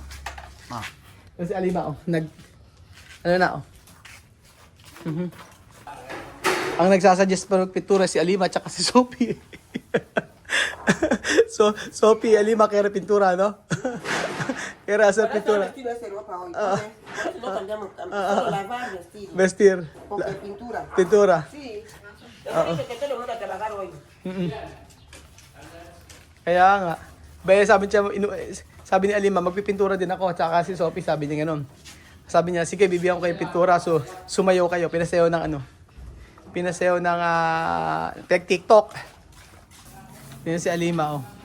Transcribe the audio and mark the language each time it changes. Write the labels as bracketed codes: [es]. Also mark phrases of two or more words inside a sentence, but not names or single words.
[tl] Ah. Yung si Alima, oh. Ano na, oh. Ang nagsasuggest pa ng pintura si Alima at si Sophie. So, Sophie, Alima, kaya pintura, no? Kaya sa pintura. [es] Vestido ese ropa hoy. No cambiamos, solo lavar vestido. Vestir. Porque pintura. Pintura. Sí. Yo dije que te lo voy a trabajar hoy. [tl] Kaya nga. Baya sabi ni Alima, magpipintura din ako. At saka si Sophie, sabi niya ganun. Sabi niya, sige, bibigyan ko kayo pintura. So, sumayaw kayo. Pinasayaw ng ano. Pinasayaw ng TikTok. Yun si Alima, oh.